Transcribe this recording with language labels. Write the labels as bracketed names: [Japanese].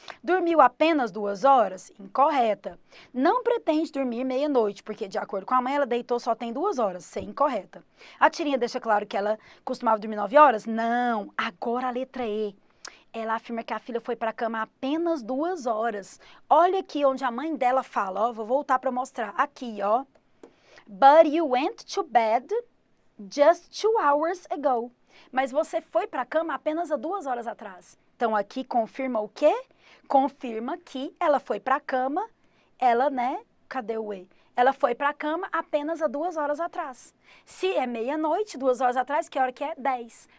[Portuguese] Dormiu apenas 2 horas? Incorreta. Não pretende dormir meia-noite, porque de acordo com a mãe, ela deitou só tem 2 horas. Sim, incorreta. A tirinha deixa claro que ela costumava dormir 9 horas? Não. Agora a letra E. Ela afirma que a filha foi para a cama apenas 2 horas. Olha aqui onde a mãe dela fala, ó, vou voltar para mostrar. Aqui, ó. [English] But you went to bed just 2 hours ago. [Portuguese] Mas você foi para a cama apenas há 2 horas atrás. Então, aqui confirma o quê? Confirma que ela foi para a cama, ela, né? Cadê o E? Ela foi para a cama apenas há 2 horas atrás. Se é meia-noite, 2 horas atrás, que hora que é? 10.